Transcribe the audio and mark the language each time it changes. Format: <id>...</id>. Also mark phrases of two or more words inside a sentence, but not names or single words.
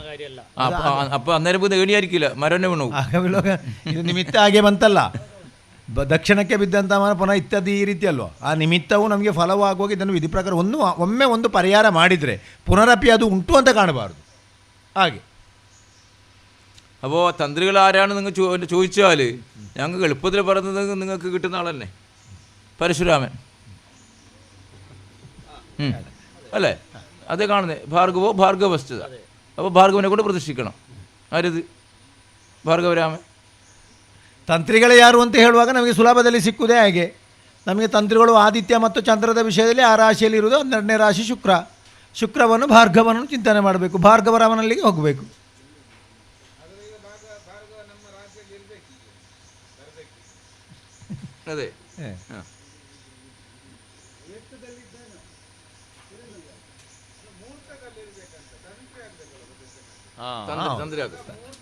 <kn>ಇದು ನಿಮಿತ್ತ ಹಾಗೆ ಬಂತಲ್ಲ, ದಕ್ಷಿಣಕ್ಕೆ ಬಿದ್ದಂಥ ಮನ ಪುನಃ ಇತ್ಯಾದಿ ಈ ರೀತಿ ಅಲ್ವಾ. ಆ ನಿಮಿತ್ತವು ನಮಗೆ ಫಲವಾಗುವಾಗ ಇದನ್ನು ವಿಧಿ ಪ್ರಕಾರ ಒಮ್ಮೆ ಒಂದು ಪರಿಹಾರ ಮಾಡಿದರೆ ಪುನರಪಿ ಅದು ಉಂಟು ಅಂತ ಕಾಣಬಾರ್ದು. ಹಾಗೆ</kn> <ml>അപ്പോൾ തന്ത്രികൾ ആരാണ് നിങ്ങൾ ചോദിച്ചാൽ ഞങ്ങൾക്ക് എളുപ്പത്തിൽ പറയുന്നത് നിങ്ങൾക്ക് കിട്ടുന്ന ആളല്ലേ പരശുരാമൻ അല്ലേ? അതേ കാണുന്നത്. ഭാർഗവസ്ഥിത. അപ്പോൾ ഭാർഗവനെ കൊണ്ട് പ്രതിഷ്ഠിക്കണം. ആരത്?</ml> <kn>ಭಾರ್ಗವರಾಮ. ತಂತ್ರಿಗಳೇ ಯಾರು ಅಂತ ಹೇಳುವಾಗ ನಮಗೆ ಸುಲಭದಲ್ಲಿ ಸಿಕ್ಕುವುದೇ ಹಾಗೆ. ನಮಗೆ ತಂತ್ರಿಗಳು ಆದಿತ್ಯ ಮತ್ತು ಚಂದ್ರದ ವಿಷಯದಲ್ಲಿ ಆ ರಾಶಿಯಲ್ಲಿ ಇರುವುದು 12ನೇ ರಾಶಿ ಶುಕ್ರವನ್ನು ಭಾರ್ಗವನನ್ನು ಚಿಂತನೆ ಮಾಡಬೇಕು, ಭಾರ್ಗವರಾಮನಲ್ಲಿಗೆ ಹೋಗಬೇಕು. ಅದೇ ತಂತ್ರಿ ಆಗುತ್ತೆ.</kn>